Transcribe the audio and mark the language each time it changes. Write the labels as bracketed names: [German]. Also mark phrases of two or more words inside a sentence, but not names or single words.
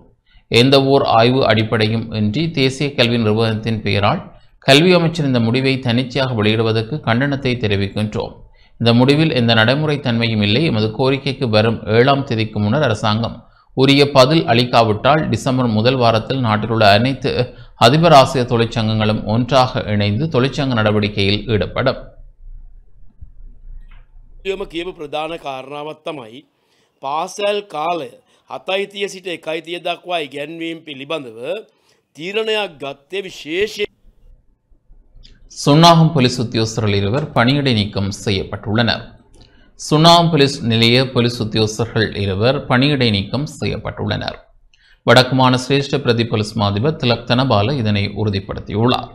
[Tamil] எந்த ஓர் ஆய்வு அடிப்படையும் இன்றி தேசிய கல்வி நிறுவனத்தின் பெயரால் கல்வி அமைச்சர் இந்த முடிவை தன்னிச்சையாக வெளியிடுவதற்கு கண்டனத்தை தெரிவிக்கின்றோம். இந்த முடிவில் எந்த நடைமுறை தன்மையும் இல்லை. எமது கோரிக்கைக்கு வரும் 7ஆம் தேதிக்கு முன்னர் அரசாங்கம் உரிய பதில் அளிக்காவிட்டால் டிசம்பர் முதல் வாரத்தில் நாட்டில் உள்ள அனைத்து அதிபர் ஆசிரியர் தொழிற்சங்கங்களும் ஒன்றாக இணைந்து தொழிற்சங்க நடவடிக்கையில் ஈடுபடும். [Sinhala] ප්‍රධාන කාරණාවක් තමයි පාසල් කාලය 7යි සිට 1යි දක්වා ඉගැන්වීම පිළිබඳව තීරණයක් ගත්තේ විශේෂයෙන්. [Tamil] சுன்னாகம் போலீஸ் உத்தியோகஸ்தர்கள் 2 பணியிடை நீக்கம் செய்யப்பட்டுள்ளனர். சுன்னாகம் போலீஸ் நிலைய போலீஸ் உத்தியோகஸ்தர்கள் 2 பணியிடை நீக்கம் செய்யப்பட்டுள்ளனர். வடக்குமான சிரேஷ்ட பிரதி போலீஸ் மாதிபர் திலக் தனபால இதனை உறுதிப்படுத்தியுள்ளார்.